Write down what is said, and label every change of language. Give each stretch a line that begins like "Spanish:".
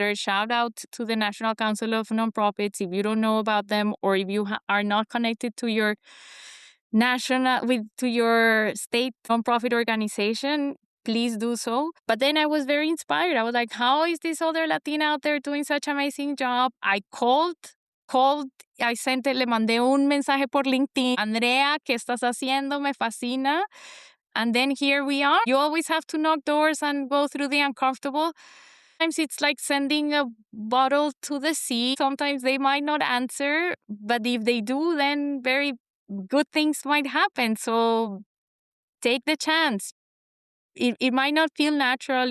English: That shout out to the National Council of Nonprofits. If you don't know about them or if you are not connected to your to your state nonprofit organization, please do so. But then I was very inspired. I was like, how is this other Latina out there doing such amazing job? I called,
Spanish: le mandé un mensaje por LinkedIn. Andrea, ¿qué estás haciendo? Me fascina.
English: And then here we are. You always have to knock doors and go through the uncomfortable. Sometimes it's like sending a bottle to the sea. Sometimes they might not answer, but if they do, then very good things might happen. So take the chance. It might not feel natural.